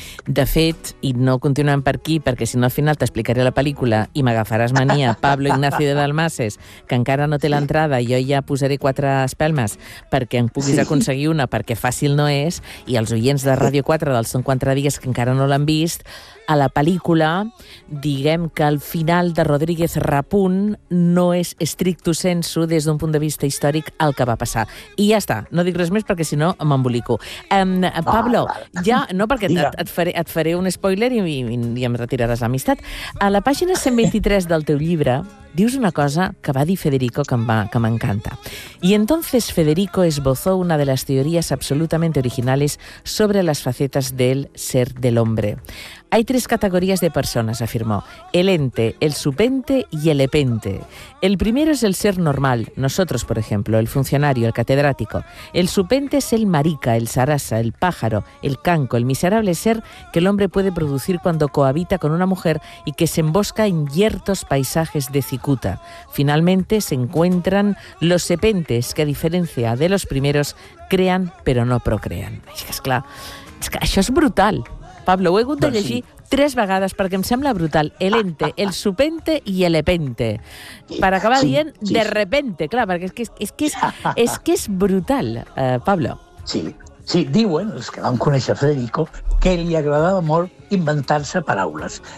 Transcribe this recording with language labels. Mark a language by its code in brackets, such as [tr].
[ca] De fet, i no continuem per aquí, perquè si no al final t'explicaré la pel·lícula i m'agafaràs mania, Pablo Ignacio de Dalmases, que encara no té l'entrada, jo ja posaré quatre espelmes perquè em puguis aconseguir una, perquè fàcil no és, i els oients de Ràdio 4 dels Són 4 dies que encara no l'han vist, a la pel·lícula diguem que el final de Rodríguez Rapunt no és stricto sensu des d'un punt de vista històric el que va passar. I ja està, no dic res més perquè si no m'embolico. Pablo, ja, no perquè... Et faré un spoiler i em retiraràs l'amistat. A la pàgina 123 del teu llibre dius una cosa que va dir Federico que m'encanta. [es] Y entonces Federico esbozó una de las teorías absolutamente originales sobre las facetas del ser del hombre. Hay tres categorías de personas, afirmó. El ente, el subente y el epente. El primero es el ser normal, nosotros, por ejemplo, el funcionario, el catedrático. El subente es el marica, el sarasa, el pájaro, el canco, el miserable ser que el hombre puede producir cuando cohabita con una mujer y que se embosca en yertos paisajes de cicuta. Finalmente se encuentran los epentes, que a diferencia de los primeros, crean pero no procrean. [ca] És que això és brutal. Pablo, ho he hagut de llegir tres vegades perquè em sembla brutal. El ente, el supente i el epente. Per acabar dient, [es] de repente, [ca] clar, perquè és que és brutal, Pablo. Sí, diuen els que van conèixer Federico que li agradava molt inventar-se paraules.